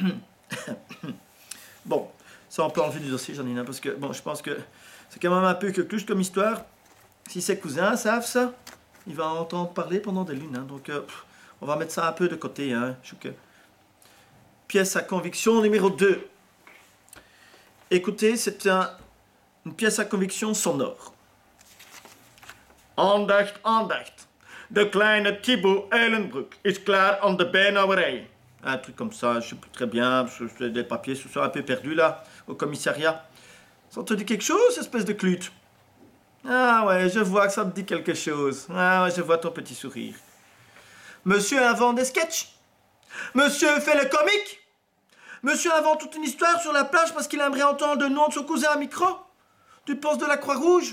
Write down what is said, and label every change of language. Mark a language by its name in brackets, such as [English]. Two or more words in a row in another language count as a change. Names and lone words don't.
[French] Bon, ça on peut enlever du dossier, Janine, parce que bon, je pense que c'est quand même un peu que clouche comme histoire. Si ses cousins savent ça, il va entendre parler pendant des lunes. Hein, donc, on va mettre ça un peu de côté. Hein, pièce à conviction numéro 2. Écoutez, c'est une pièce à conviction sonore. [Dutch] Aandacht, aandacht. De kleine Thibaut Eilenbroek is klaar aan de bijnauwerij. [French] Un truc comme ça, je sais plus très bien, j'ai des papiers ce soir un peu perdus là, au commissariat. Ça te dit quelque chose, espèce de clute? Ah ouais, je vois que ça te dit quelque chose. Ah ouais, je vois ton petit sourire. Monsieur invente des sketchs. Monsieur fait le comique. Monsieur invente toute une histoire sur la plage parce qu'il aimerait entendre le nom de son cousin à micro, du poste de la Croix-Rouge.